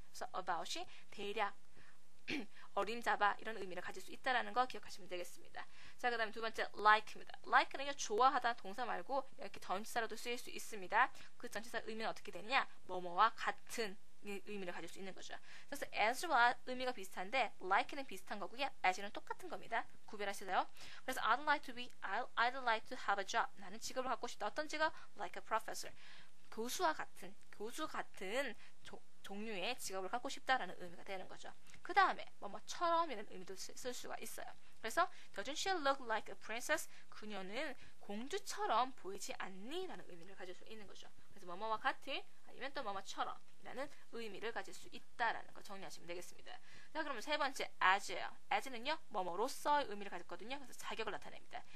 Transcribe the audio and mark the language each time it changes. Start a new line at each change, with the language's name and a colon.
Korean: 그래서 about이 대략 어림잡아 이런 의미를 가질 수 있다라는 거 기억하시면 되겠습니다. 자, 그 다음에 두 번째 like입니다. like는요 좋아하다 동사 말고 이렇게 전치사로도 쓰일 수 있습니다. 그 전치사 의미는 어떻게 되느냐? 뭐뭐와 같은 의미를 가질 수 있는 거죠. 그래서 as와 의미가 비슷한데 like는 비슷한 거고요. as는 똑같은 겁니다. 구별하시세요. 그래서
English: I'd like to have a job.
Korean: 나는 직업을 갖고 싶다. 어떤 직업?
English: Like a professor.
Korean: 교수 같은 종류의 직업을 갖고 싶다라는 의미가 되는 거죠. 그 다음에 뭐뭐처럼이라는 의미도 쓸 수가 있어요. 그래서
English: Doesn't she look like a princess?
Korean: 그녀는 공주처럼 보이지 않니? 라는 의미를 가질 수 있는 거죠. 그래서 뭐뭐와 같은 아니면 또 뭐뭐처럼 이라는 의미를 가질 수 있다라는 거 정리하시면 되겠습니다. 자, 그러면 세 번째 as예요. as는요 뭐뭐로서의 의미를 가졌거든요. 그래서 자격을 나타냅니다.